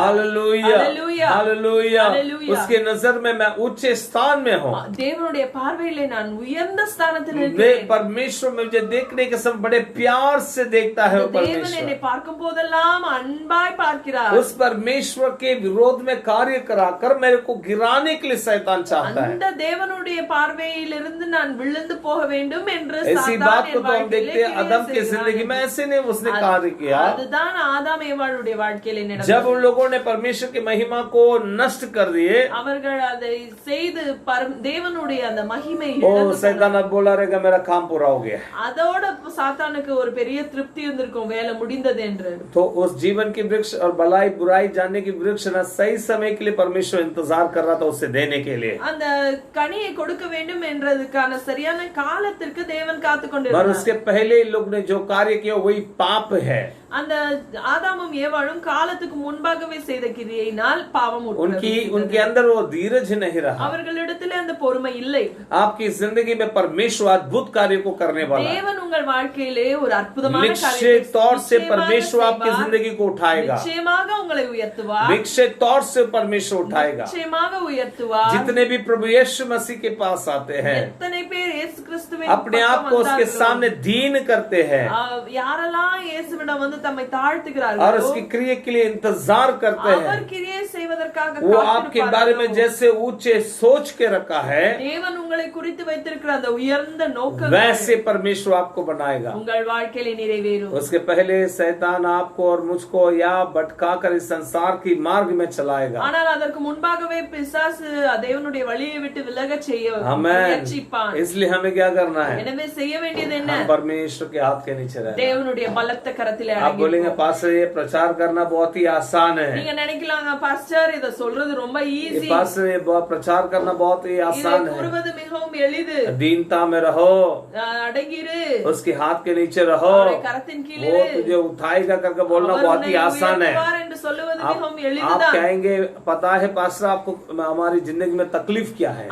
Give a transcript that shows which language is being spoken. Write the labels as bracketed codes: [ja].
[hi] Hallelujah hallelujah hallelujah. Hallelujah. उसके नजर में मैं ऊंचे स्थान में हूँ। [ta] தேவனுடைய பார்வையிலே நான் உயர்ந்த ஸ்தானத்தில் [hi] वे [ta] இருக்கிறேன். [hi] परमेश्वर मुझे देखने के समय बड़े प्यार से देखता है वो [ta] தேவன் என்னை [hi] परमेश्वर। [ta] பார்க்கும் போதெல்லாம் அன்பாய் பார்க்கிறார். [hi] उस परमेश्वर के विरोध में कार्य कराकर मेरे को गिराने के लिए शैतान चाहता है। [ta] அந்த தேவனுடைய பார்வையிலிருந்து நான் விழுந்து போக வேண்டும் என்று [hi] ऐसी [ta] சாத்தான் [hi] बात को [ta] என் [hi] तो हम [ta] வாழ்க்கையிலே [hi] देखते हैं [ta] கிரியை [hi] आदम की [ta] செய்கிறான். [hi] जिंदगी में ऐसे नहीं उसने कार्य किया। [ta] அதுதான் ஆதாம் ஏவாளுடைய வாழ்க்கையிலே நடந்தது. [hi] जब उन लोगों ने परमेश्वर की महिमा को नष्ट कर दिए, [ta] அவர்கள் அதை செய்து தேவனுடைய அந்த மகிமை [hi] ओ [ta] இழந்து [hi] शैतान अब बोला रहेगा मेरा काम पूरा हो गया। [ta] அதோட சாத்தானுக்கு ஒரு பெரிய திருப்தி இருந்திருக்கும் வேலை முடிந்தது என்று. [hi] तो उस जीवन की वृक्ष और भलाई बुराई जानने की वृक्ष ना सही समय के लिए परमेश्वर इंतजार कर रहा था उसे देने के लिए। [ta] அந்த கனியை கொடுக்க வேண்டும் என்றதுக்கான சரியான காலத்திற்கு தேவன் காத்து [hi] पर [ta] கொண்டிருந்தார். [hi] उसके पहले इन लोग ने जो कार्य किया वही पाप है। [ta] அந்த ஆதாமும் ஏவாளும் காலத்துக்கு முன்பாகவே செய்த கிரியையினால் பாவம் [hi] उनके अंदर वो धीरज नहीं रहा। [ta] அவர்களிடத்திலே அந்த பொறுமை இல்லை. [hi] आपकी जिंदगी में परमेश्वर अद्भुत कार्य को करने वाला है। [ta] தேவன் உங்கள் வாழ்க்கையிலே ஒரு அற்புதமான [hi] निश्चित तौर से परमेश्वर आपकी जिंदगी को उठाएगा। [ta] நிச்சயமாக உங்களை உயர்த்துவார். [hi] निश्चित तौर से परमेश्वर उठाएगा। [ta] நிச்சயமாக உயர்த்துவார். [hi] जितने भी प्रभु यीशु मसीह के पास आते हैं, [ta] எத்தனை பேர் இயேசு கிறிஸ்துவின் [hi] अपने आप को उसके सामने दीन करते हैं [ta] யாரெல்லாம் இயேசுவிடம் வந்து தம்மை தாழ்த்துகிறார்கள் [hi] और उसकी क्रिया के लिए इंतजार करते [ta] அவர் [hi] हैं, [ta] கிரியை செய்வதற்காக [hi] वो आपके बारे में जैसे ऊंचे सोच के रखा है, [ta] தேவன் உங்களை குறித்து வைத்திருக்கிற அந்த உயர்ந்த நோக்கம் [hi] वैसे परमेश्वर आपको बनाएगा। [ta] உங்கள் வாழ்க்கையில நிறைவேறும்। [hi] उसके पहले शैतान आपको और मुझको या भटका कर इस संसार की मार्ग में चलाएगा। [ta] ஆனால் அதற்கு முன்பாகவே பிசாசு தேவனுடைய வழியை விட்டு விலகச் செய்ய முயற்சிப்பான்। [hi] इसलिए हमें क्या करना है? [ta] எனவே செய்ய வேண்டியது என்ன? [hi] हम परमेश्वर के हाथ के नीचे रहना। [ta] தேவனுடைய பலத்த கரத்திலே [hi] आप बोलेंगे पास्टर ये प्रचार करना बहुत ही आसान है। [ta] நீங்க நினைக்கலாம் பாஸ்டர் இத சொல்றது ரொம்ப ஈஸி। [hi] पास्टर ये प्रचार करना बहुत ही आसान है। [ta] கூறுவது மிகவும் எளிது। [hi] दीनता में रहो, [ta] அடங்கிரு, [hi] उसके हाथ के नीचे रहो, [ta] கரத்தின் கீழே [hi] वो तुझे उठाएगा करके बोलना बहुत ही आसान है। [ta] என்று சொல்லுவது மிகவும் [hi] आप [ta] எளிதுதான்। [hi] कहेंगे पता है पास्टर आपको हमारी जिंदगी में तकलीफ क्या है?